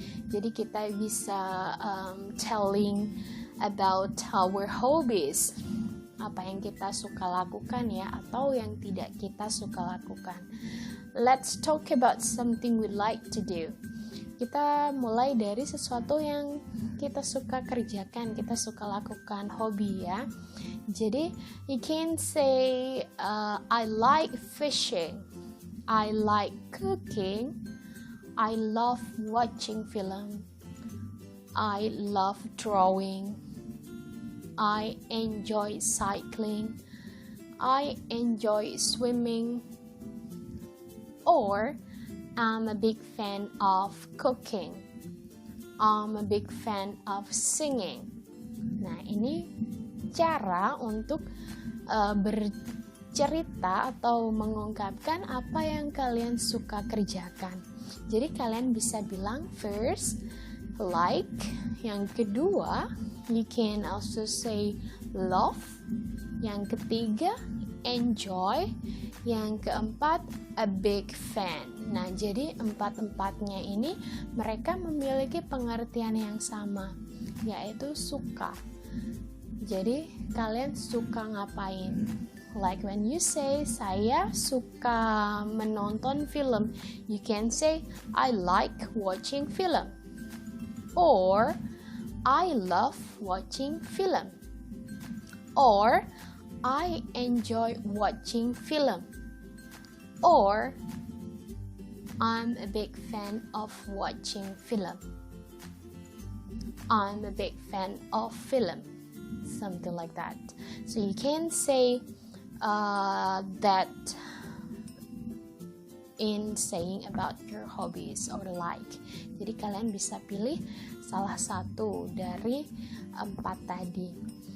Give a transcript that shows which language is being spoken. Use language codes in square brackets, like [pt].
[id] Jadi kita bisa [en] telling about our hobbies, [id] apa yang kita suka lakukan ya, atau yang tidak kita suka lakukan. [en] Let's talk about something we like to do. [id] Kita mulai dari sesuatu yang kita suka kerjakan, kita suka lakukan, hobi ya. [en] Jadi you can say I like fishing, I like cooking, I love watching film, I love drawing, I enjoy cycling, I enjoy swimming, or I'm a big fan of cooking, I'm a big fan of singing. [id] Nah, ini cara untuk bercerita atau mengungkapkan apa yang kalian suka kerjakan. Jadi kalian bisa bilang first like, yang kedua [en] you can also say [id] love, yang ketiga enjoy, yang keempat a big fan. Nah, jadi empat-empatnya ini mereka memiliki pengertian yang sama, yaitu suka. Jadi kalian suka ngapain? [en] Like when you say [id] saya suka menonton film, [en] you can say I like watching film, or I love watching film, or I enjoy watching film, or I'm a big fan of watching film. I'm a big fan of film. Something like that. So you can say that in saying about your hobbies or like. [id] Jadi kalian bisa pilih salah satu dari 4 tadi.